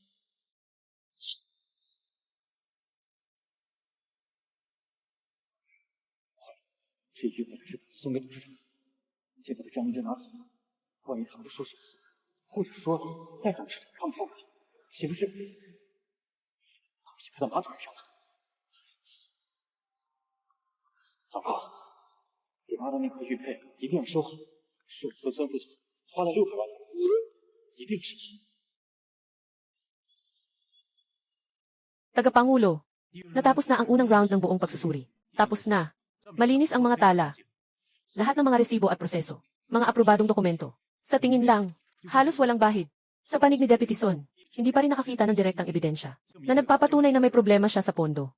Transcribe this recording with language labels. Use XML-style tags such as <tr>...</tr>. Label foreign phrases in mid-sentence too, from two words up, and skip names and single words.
<zh>这玉本来是送给董事长的，现在被张明真拿走了，万一他们都说是我送的，或者说带董事长看不上我，岂不是匹配到马腿上了？老婆，给妈的那块玉佩一定要收好，是我托孙副总花了600万才买的，一定要收好。</zh> <tl>Tagapangulo, natapos na ang unang round ng buong pagsusuri. Tapos na. Malinis ang mga tala. Lahat ng mga resibo at proseso. Mga aprobadong dokumento. Sa tingin lang, halos walang bahid. Sa panig ni Deputy Son, hindi pa rin nakakita ng direktang ebidensya na nagpapatunay na may problema siya sa pondo.</tl>